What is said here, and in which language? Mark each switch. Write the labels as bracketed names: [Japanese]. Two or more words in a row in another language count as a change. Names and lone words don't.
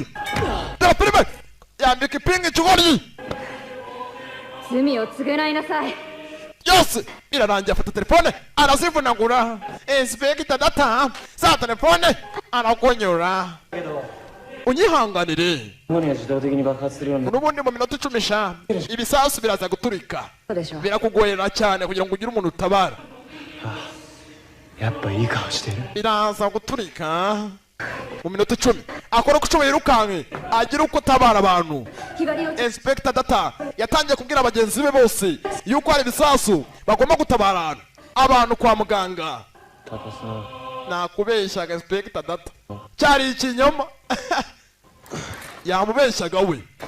[Kinyarwanda] Dore filime yambika ipinga ikigoryi. Yose irarangiye afata telefone arazivunagura. Inspector data za telefone aragonyora. unyihanganire [Japanese] 後には自動的に爆発するようになる [Kinyarwanda] n'ubundi mu minota 10 sha ibisasu biraza guturika birakugorera cyane kugira ngo ugire umuntu utabara [Japanese] やっぱいい顔してる [Kinyarwanda] biraza guturika mu minota 10 akora uko yirukanke agira uko tabara abantu Inspector Data yatangiye kubwira abagenzi be bose yuko hari ibisasu bagomba gutabara abantu kwa muganga nakubeshyaga Inspector Data cyari ikinyoma yamubeshyaga we